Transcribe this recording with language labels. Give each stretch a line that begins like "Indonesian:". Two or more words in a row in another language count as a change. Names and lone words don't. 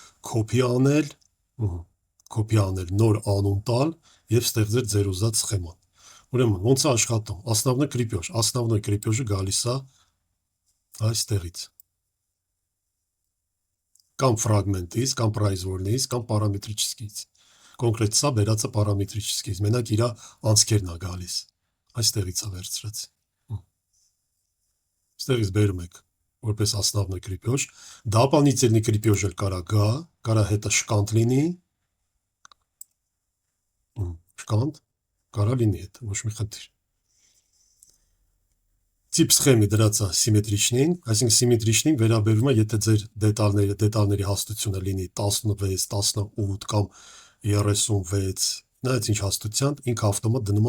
Armenian: կոպի անել, նոր անուն տալ եւ ստեղծել ձեր ուզած սխեման։ Ուրեմն ոնց է աշխատում։
Russian: Основной крепеж-
Armenian: ը գալիս է այստեղից։ Կամ ֆրագմենտից, կամ պրայզվորնից, կամ պարամետրիչսկից։ Կոնկրետ սա բերած է պարամետրիչսկից, մենակ իր անցքերն է գալիս։ Այստեղից է վերցրած։ Ստեղից բերում եք որպես
Russian: основной крепеж, дополнительный крепеж
Armenian: էլ կարա գա, կարա հետը շկանտ լինի, շկանտ, կարա լինի հետ, ոչ մի խնդիր։ Տիպ սխեմի դրած է սիմետրիչնին, այսինքն սիմետրիչնին վերաբերվում է, եթե ձեր դետալների հաստությունը լինի 16, 18 կամ 36, նայած ինչ հաստության, ինքը ավտոմատ դնում